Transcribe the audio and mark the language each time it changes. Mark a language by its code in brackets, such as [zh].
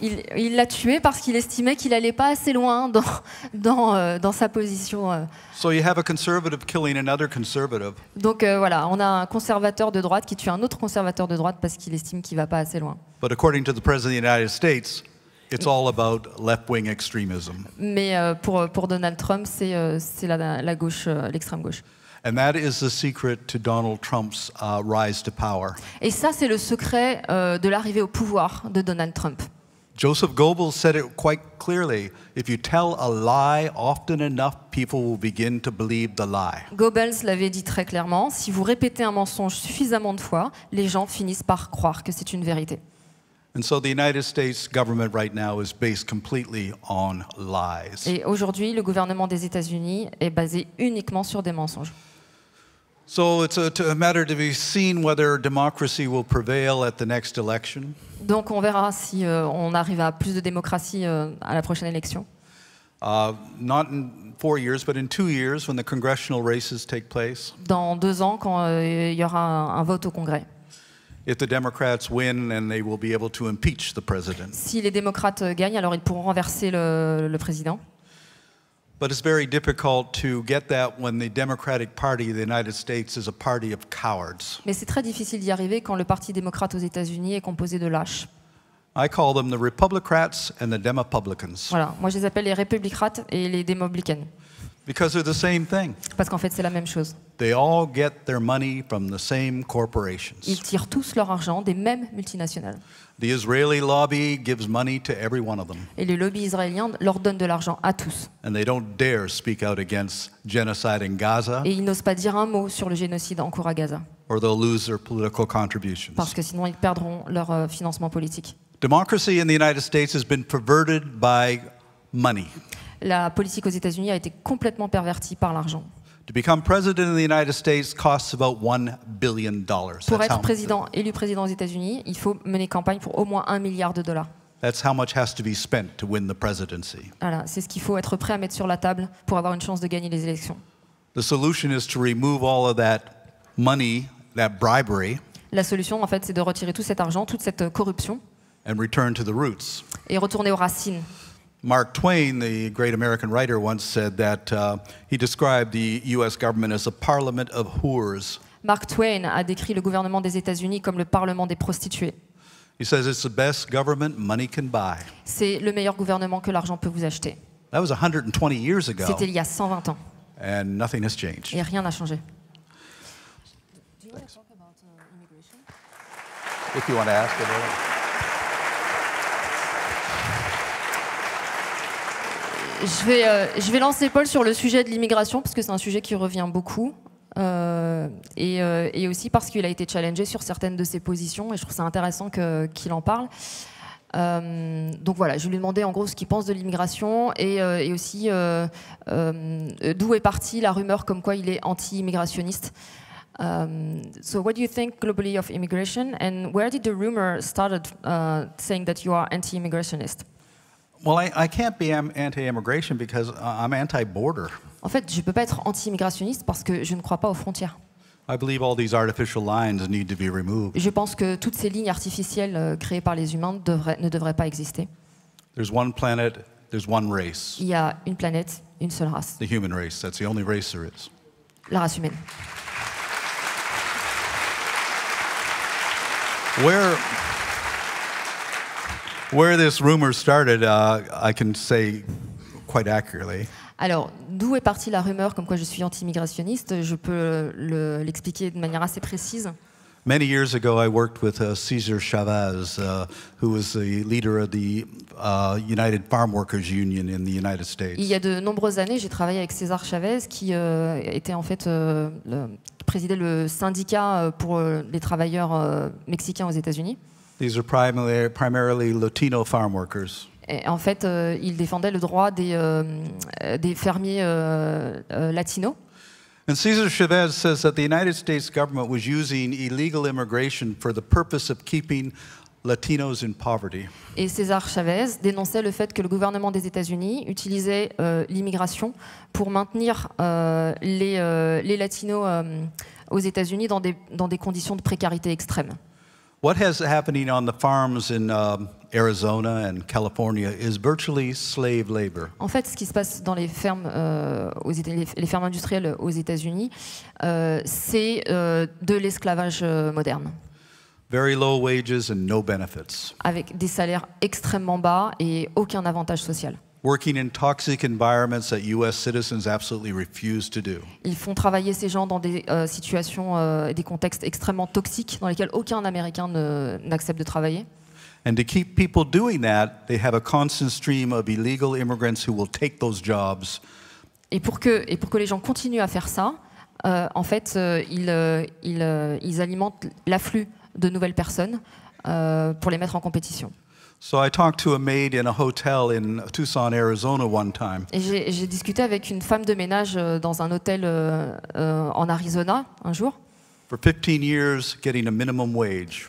[fr] Il l'a tué parce qu'il estimait qu'il n'allait pas assez loin dans sa position. [en] So you have a conservative killing another conservative. [fr] Donc voilà, on a un conservateur de droite qui tue un autre conservateur de droite parce qu'il estime qu'il ne va pas assez loin. [en] But according to the President of the United States, it's all about left-wing extremism. [fr] Mais pour Donald Trump, c'est la gauche, l'extrême gauche. [en] And that is the secret to Donald Trump's rise to power. [fr] Et ça, c'est le secret de l'arrivée au pouvoir de Donald Trump. [en] Joseph Goebbels said it quite clearly. If you tell a lie often enough, people will begin to believe the lie. [fr] Goebbels l'avait dit très clairement, si vous répétez un mensonge suffisamment de fois, les gens finissent par croire que c'est une vérité. [en] And so the United States government right now is based completely on lies. [fr] Et aujourd'hui, le gouvernement des États-Unis est basé uniquement sur des mensonges. [en] So it's a matter to be seen whether democracy will prevail at the next election. [fr] Donc on verra si on arrive à plus de démocratie à la prochaine élection. [en] Not in 4 years, but in 2 years when the congressional races take place. [fr] Dans 2 ans, quand il y aura un vote au Congrès. [en] If the Democrats win, and they will be able to impeach the president. [fr] Si les démocrates gagnent, alors ils pourront renverser le président. [en] But it's very difficult to get that when the Democratic Party of the United States is a party of cowards. [fr] Mais c'est très difficile d'y arriver quand le Parti démocrate aux États-Unis est composé de lâches. [en] I call them the Republicrats and the Demopublicans. [fr] Voilà, moi je les appelle les républicrates et les démopublicains. [en] Because they're the same thing. [fr] Parce qu'en fait c'est la même chose. [en] They all get their money from the same corporations. [fr] Ils tirent tous leur argent des mêmes multinationales. [en] The Israeli lobby gives money to every one of them. [fr] Et le lobby israélien leur donne de l'argent à tous. [en] And they don't dare speak out against genocide in Gaza. [fr] Et ils n'osent pas dire un mot sur le génocide en cours à Gaza. [en] Or they'll lose their political contributions. [fr] Parce que sinon ils perdront leur financement politique. [en] Democracy in the United States has been perverted by money. [fr] La politique aux États-Unis a été complètement pervertie par l'argent. [en] To become president of the United States costs about $1 billion. [fr] Pour être élu président aux États-Unis, il faut mener campagne pour au moins $1 milliard. [en] That's how much has to be spent to win the presidency. [fr] Voilà, c'est ce qu'il faut être prêt à mettre sur la table pour avoir une chance de gagner les élections. [en] The solution is to remove all of that money, that bribery. [fr] La solution, en fait, c'est de retirer tout cet argent, toute cette corruption, [en] and return to the roots. [fr] Et retourner aux racines. [en] Mark Twain, the great American writer, once said that he described the U.S. government as a parliament of whores. [fr] Mark Twain a décrit le gouvernement des États-Unis comme le parlement des prostituées. [en] He says it's the best government money can buy. [fr] C'est le meilleur gouvernement que l'argent peut vous acheter. [en] That was 120 years ago. [fr] C'était il y a 120 ans. [en] And nothing has changed. [fr] Et rien n'a changé. [en] If you want to ask it. [fr] Je vais lancer Paul sur le sujet de l'immigration, parce que c'est un sujet qui revient beaucoup, et aussi parce qu'il a été challengé sur certaines de ses positions, et je trouve ça intéressant qu'il en parle. Donc voilà, je vais lui demander en gros ce qu'il pense de l'immigration, et aussi d'où est partie la rumeur comme quoi il est anti-immigrationniste. [en] So what do you think globally of immigration, and where did the rumor started saying that you are anti-immigrationist? Well, I can't be anti-immigration because I'm anti-border. [fr] En fait, je ne peux pas être anti-immigrationniste parce que je ne crois pas aux frontières. [en] I believe all these artificial lines need to be removed. [fr] Je pense que toutes ces lignes artificielles créées par les humains ne devraient pas exister. [en] There's one planet, there's one race. [fr] Il y a une planète, une seule race. [en] The human race, that's the only race there is. [fr] La race humaine. [en] Where this rumor started, I can say quite accurately. [fr] Alors, d'où est partie la rumeur comme quoi je suis anti-immigrationniste? Je peux l'expliquer de manière assez précise. [en] Many years ago, I worked with Cesar Chavez, who was the leader of the United Farm Workers Union in the United States. [fr] Il y a de nombreuses années, j'ai travaillé avec César Chavez, qui était en fait présidait le syndicat pour les travailleurs mexicains aux États-Unis. [en] These are primarily Latino farm workers. [fr] Et en fait, il défendait le droit des fermiers latinos. [en] And Cesar Chavez says that the United States government was using illegal immigration for the purpose of keeping Latinos in poverty. [fr] Et César Chavez dénonçait le fait que le gouvernement des États-Unis utilisait l'immigration pour maintenir les Latinos aux États-Unis dans des conditions de précarité extrême. [en] What has happening on the farms in Arizona and California is virtually slave labor. [fr] En fait, ce qui se passe dans les fermes, les fermes industrielles aux États-Unis, c'est de l'esclavage moderne. [en] Very low wages and no benefits. [fr] Avec des salaires extrêmement bas et aucun avantage social. [en] Working in toxic environments that U.S. citizens absolutely refuse to do. [fr] Ils font travailler ces gens dans des situations, des contextes extrêmement toxiques dans lesquels aucun Américain n'accepte de travailler. [en] And to keep people doing that, they have a constant stream of illegal immigrants who will take those jobs. [fr] Et pour que les gens continuent à faire ça, en fait, ils alimentent l'afflux de nouvelles personnes pour les mettre en compétition. [en] So I talked to a maid in a hotel in Tucson, Arizona one time. [fr] Et j'ai discuté avec une femme de ménage dans un hôtel en Arizona un jour. [en] For 15 years, getting a minimum wage.